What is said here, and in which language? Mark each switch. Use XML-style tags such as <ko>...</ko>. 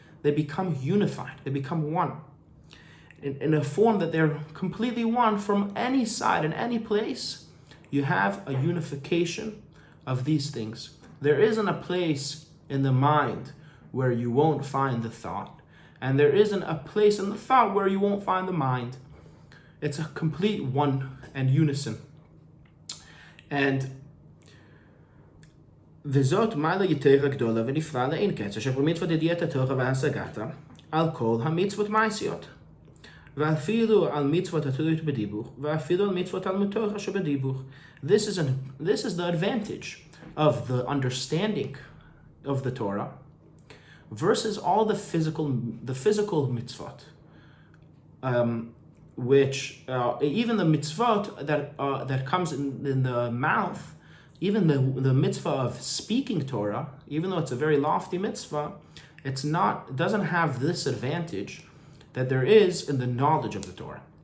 <en>They become unified, they become one. In a form that they're completely one from any side and any place, you have a unification of these things. There isn't a place in the mind where you won't find the thought, and there isn't a place in the thought where you won't find the mind. It's a complete one and unison.</en> <he>And וזאת מעלה יותר גדולה ונפלאה לאין קץ, אשר במצוות ידיעת התורה והשגתה על כל המצוות מעשיות. ואפילו על מצוות התלויות בדיבור, ואפילו על מצוות תלמוד אשר בדיבור.</he> <en>This is the advantage of the understanding of the Torah versus all the physical mitzvot, which even the mitzvot that comes in the mouth, even the mitzvah of speaking Torah, even though it's a very lofty mitzvah, it doesn't have this advantage that there is in the knowledge of the Torah.</en>